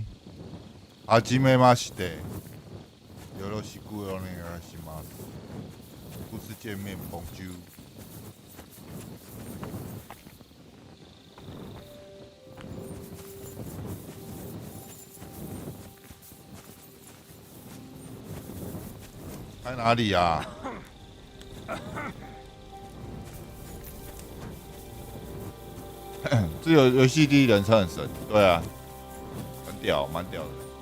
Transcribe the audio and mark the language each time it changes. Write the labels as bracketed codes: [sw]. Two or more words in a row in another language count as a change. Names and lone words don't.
[ja] はじめまして。よろしくお願いします。 [zh] 初次见面，Bonjour。在哪里呀？这游戏第一人称很神，对啊，很屌，蛮屌的。